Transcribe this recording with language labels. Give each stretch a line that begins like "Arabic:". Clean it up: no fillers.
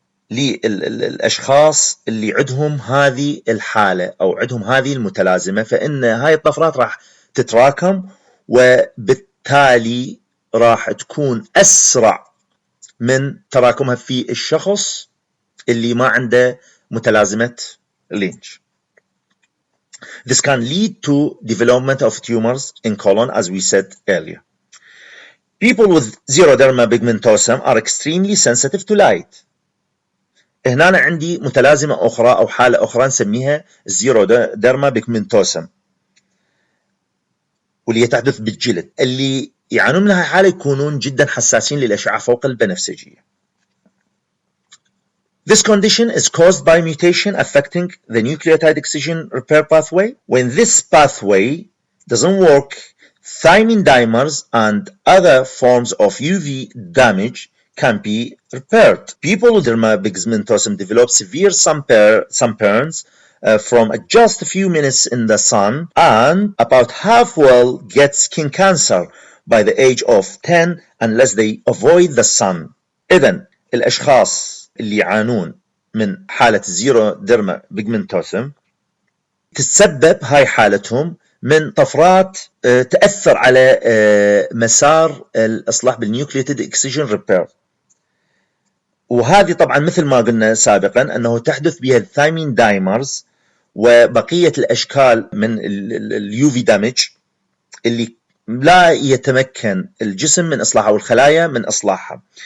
Arabic: للأشخاص اللي عندهم هذه الحالة أو عندهم هذه المتلازمة، فإن هاي الطفرات راح تتراكم وبالتالي راح تكون أسرع من تراكمها في الشخص اللي ما عنده متلازمة لينش.
English: This can lead to development of tumors in colon, as we said earlier. People with xeroderma pigmentosum are extremely sensitive to light.
Arabic: هنا عندي متلازمة أخرى أو حالة أخرى نسميها الزيروديرما بيجمنتوسم واللي تحدث بالجلد. اللي يعانون منها حالة يكونون جدا حساسين للأشعة فوق البنفسجية.
English: This condition is caused by mutation affecting the nucleotide excision repair pathway. When this pathway doesn't work, thymine dimers and other forms of UV damage can be repaired. People with derma pigmentosum develop severe sunburns from just a few minutes in the sun, and about half will get skin cancer by the age of 10 unless they avoid the sun.
Arabic: إذن الأشخاص اللي يعانون من حالة زيرو ديرما بيجمنتوسم تتسبب هاي حالتهم من طفرات تأثر على مسار الإصلاح بالنيوكليوتيد اكسجين ريبير، وهذه طبعا مثل ما قلنا سابقا أنه تحدث بها الثايمين دايمرز وبقية الأشكال من اليوفي دامج اللي لا يتمكن الجسم من إصلاحها أو الخلايا من إصلاحها.